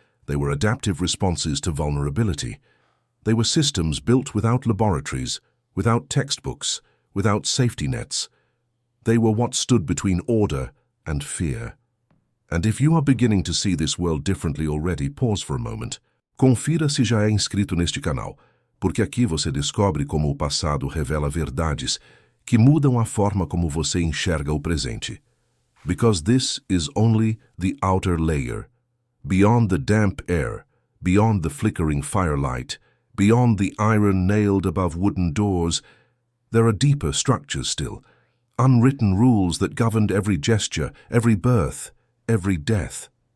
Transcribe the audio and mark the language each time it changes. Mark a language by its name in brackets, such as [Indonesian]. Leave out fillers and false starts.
[English] They were adaptive responses to vulnerability. They were systems built without laboratories, without textbooks, without safety nets. They were what stood between order and fear. And if you are beginning to see this world differently already, pause for a moment. [Portuguese] Confira se já é inscrito neste canal, porque aqui você descobre como o passado revela verdades que mudam a forma como você enxerga o presente. [English] Because this is only the outer layer. Beyond the damp air, beyond the flickering firelight, beyond the iron nailed above wooden doors, there are deeper structures still, unwritten rules that governed every gesture, every birth, every death.